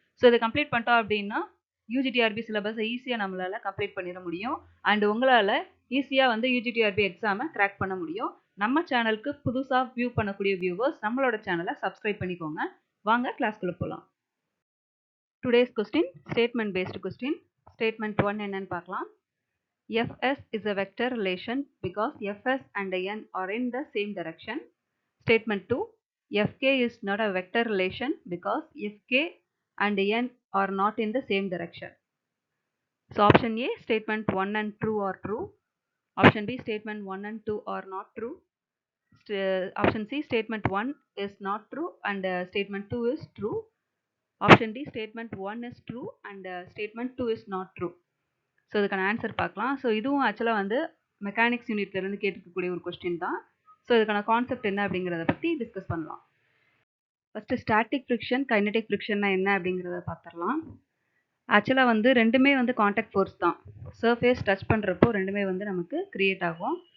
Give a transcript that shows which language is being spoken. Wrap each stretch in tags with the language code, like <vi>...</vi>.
<ta>So இதை complete பண்ணிட்டோம் அப்படின்னா யூஜிடிஆர்பி சிலபஸை ஈஸியாக நம்மளால கம்ப்ளீட் பண்ணிட முடியும். அண்ட் உங்களால் ஈஸியாக வந்து யூஜிடிஆர்பி எக்ஸாமை கிராக் பண்ண முடியும். நம்ம சேனலுக்கு புதுசாக வியூ பண்ணக்கூடிய வியூவர்ஸ் நம்மளோட சேனலை சப்ஸ்கிரைப் பண்ணிக்கோங்க. வாங்க கிளாஸ்க்குள்ள போகலாம்.</ta> <en>Today's question statement based question.</en> <ta>Statement 1 என்னன்னு பார்க்கலாம்.</ta> <en>Fs is a vector relation because Fs and n are in the same direction. Statement 2. Fk is not a vector relation because Fk and n are not in the same direction. So option A, statement 1 and 2 are true. Option B, statement 1 and 2 are not true. Option C, statement 1 is not true and statement 2 is true. Option D, statement 1 is true and statement 2 is not true.</en> <ta>So இதுக்கான answer பார்க்கலாம். So இதுவும் ஆக்சுவலாக வந்து mechanics யூனிட்லேருந்து கேட்டுக்கக்கூடிய ஒரு question தான். So இதுக்கான concept என்ன அப்படிங்கிறத பற்றி டிஸ்கஸ் பண்ணலாம். ஃபஸ்ட்டு ஸ்டாட்டிக் ஃப்ரிக்ஷன் கைனடிக் ஃப்ரிக்ஷன்னா என்ன அப்படிங்கிறத பார்த்துடலாம். ஆக்சுவலாக வந்து ரெண்டுமே வந்து காண்டாக்ட் ஃபோர்ஸ் தான். சர்ஃபேஸ் டச் பண்ணுறப்போ ரெண்டுமே வந்து நமக்கு க்ரியேட் ஆகும்.</ta>